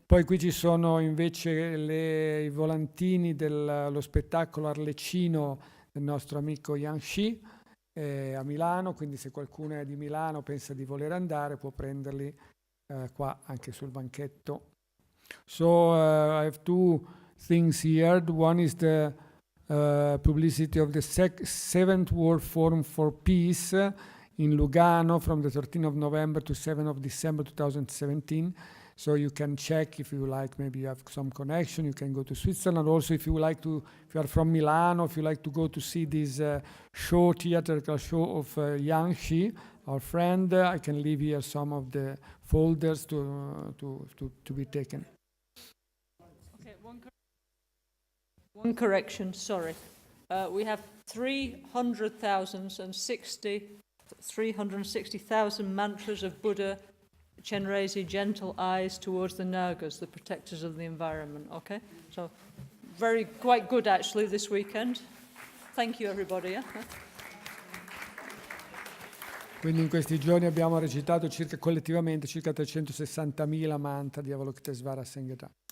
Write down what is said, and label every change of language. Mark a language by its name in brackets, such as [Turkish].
[Italian] Poi qui ci sono invece i volantini dello spettacolo arlecino del nostro amico Yang Shi a Milano, quindi se qualcuno è di Milano, pensa di voler andare, può prenderli qua anche sul banchetto. [English] So I have two things here. One is the publicity of the 7th World Forum for Peace in Lugano from the 13th of November to 7th of December 2017. So you can check if you like, maybe you have some connection, you can go to Switzerland. Also, if you like to, if you are from Milano, if you like to go to see this show, theatrical show of Yang Shi, our friend, I can leave here some of the folders to be taken. Okay, one correction, sorry. We have 360,000 mantras of Buddha, Chenrezig, gentle eyes towards the Nagas, the protectors of the environment, okay? So, quite good actually this weekend. Thank you everybody. [Italian] Quindi in questi giorni abbiamo recitato collettivamente circa 360.000 mantra di Avalokiteshvara Senge Dra.